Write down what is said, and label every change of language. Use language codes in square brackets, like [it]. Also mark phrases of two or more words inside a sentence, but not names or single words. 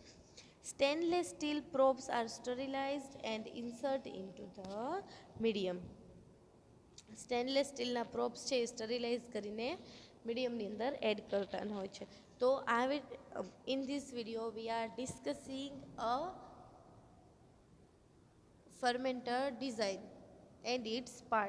[en] Stainless steel probes are sterilized and inserted into the medium. [gu] સ્ટેનલેસ સ્ટીલના પ્રોબ્સ છે એ સ્ટરીલાઇઝ કરીને મીડિયમની અંદર એડ કરતા હોય છે. [en] તો in this video we are discussing a fermenter design and its part.